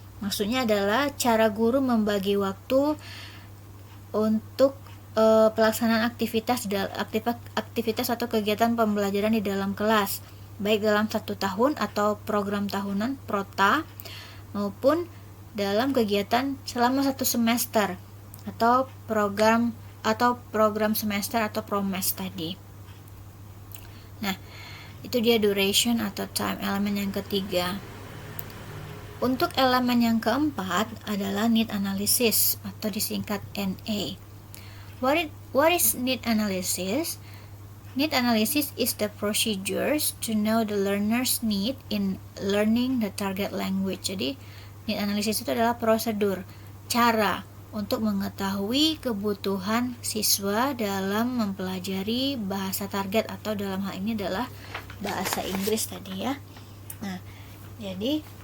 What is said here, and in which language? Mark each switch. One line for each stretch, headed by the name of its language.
Indonesian: Maksudnya adalah cara guru membagi waktu untuk pelaksanaan aktivitas atau kegiatan pembelajaran di dalam kelas, baik dalam 1 tahun atau program tahunan prota maupun dalam kegiatan selama 1 semester atau program semester atau promes tadi. Nah, itu dia duration atau time, elemen yang ketiga. Untuk elemen yang keempat adalah need analysis atau disingkat NA.
English: What is need analysis? Need analysis is the procedures to know the learner's need in learning the target language.
Indonesian: Jadi, need analysis itu adalah prosedur, cara untuk mengetahui kebutuhan siswa dalam mempelajari bahasa target atau dalam hal ini adalah bahasa Inggris tadi ya. Nah, jadi